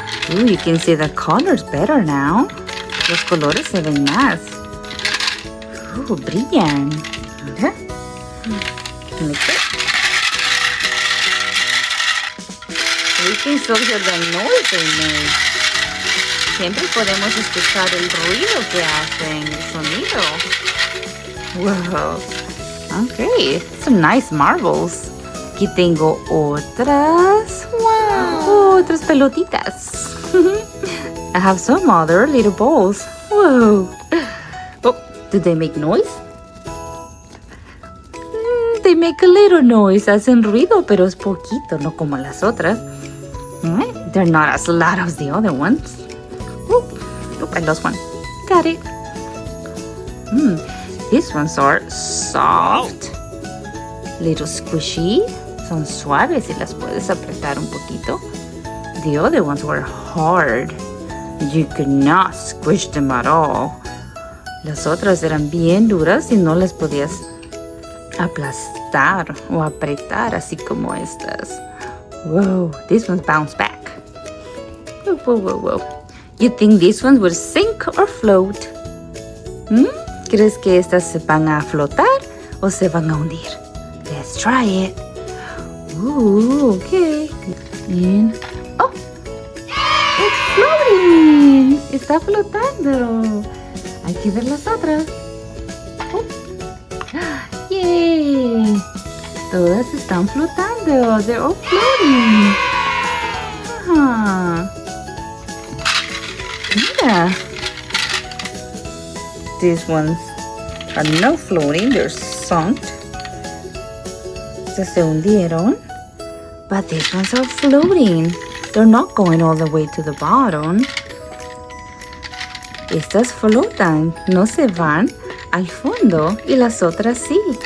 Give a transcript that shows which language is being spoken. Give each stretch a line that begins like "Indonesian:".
English: Ooh, you can see the colors better now.
Spanish: Los colores se ven más. Brillan. Mira.
English: We can still hear the noise they make.
Spanish: Siempre podemos escuchar el ruido que hacen, el sonido.
English: Wow. Okay, some nice marbles.
Spanish: Aquí tengo otras. Wow. Otras pelotitas.
English: I have some other little balls. Whoa. Oh, do they make noise? They make a little noise.
Spanish: Hacen ruido, pero es poquito, no como las otras.
English: They're not as loud as the other ones. Oh, I lost one. Got it. These ones are soft. Little squishy.
Spanish: Son suaves y las puedes apretar un poquito.
English: The other ones were hard. You could not squish them at all.
Spanish: Las otras eran bien duras y no las podías aplastar o apretar así como estas.
English: Whoa, these ones bounce back. Whoa, whoa, whoa, whoa. You think these ones would sink or float?
Spanish: ¿Crees que estas se van a flotar o se van a hundir?
English: Let's try it. Ooh, okay. And, oh, it's floating.
Spanish: Está flotando. Hay que ver las otras. Oh.
English: Yay.
Spanish: Todas están flotando.
English: They're all floating.
Spanish: Mira.
English: These ones are not floating. They're sunk.
Spanish: Se hundieron.
English: But these ones are floating. They're not going all the way to the bottom.
Spanish: Estas flotan, no se van al fondo y las otras sí.